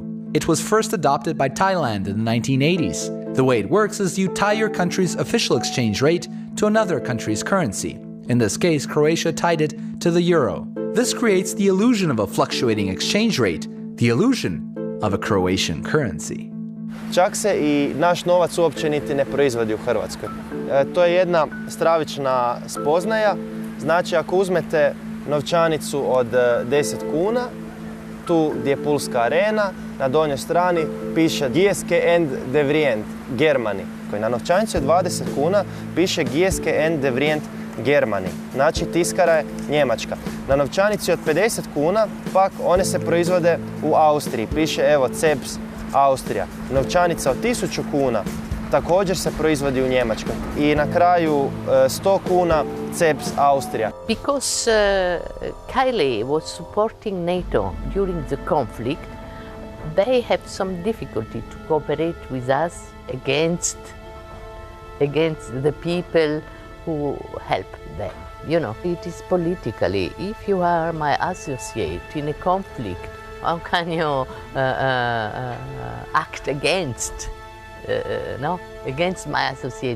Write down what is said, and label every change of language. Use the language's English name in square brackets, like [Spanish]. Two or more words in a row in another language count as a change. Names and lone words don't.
[English] It was first adopted by Thailand in the 1980s. The way it works is you tie your country's official exchange rate to another country's currency. In this case, Croatia tied it to the euro. This creates the illusion of a fluctuating exchange rate, the illusion of a Croatian currency. [Croatian] Čak se i naš novac uopće niti ne proizvodi u Hrvatskoj. To je jedna stravična spoznaja. Znači, ako uzmete novčanicu od 10 kuna, tu gdje je Pulska arena, na donjoj strani piše Gieske and Devrient, Germany. Koji na novčanici od 20 kuna piše Gieske and Devrient, Germany. Znači, tiskara je Njemačka. Na novčanici od 50 kuna, pak one se proizvode u Austriji. Piše, evo, CEPS, Austrija. Novčanica od 1000 kuna također se proizvodi u Njemačkoj. I na kraju 100 kuna, CEPS, Austrija. [English] Because Chile was supporting NATO during the conflict, they have some difficulty to cooperate with us against the people who help them. You know, it is politically, if you are my associate in a conflict, how can you act against my associate?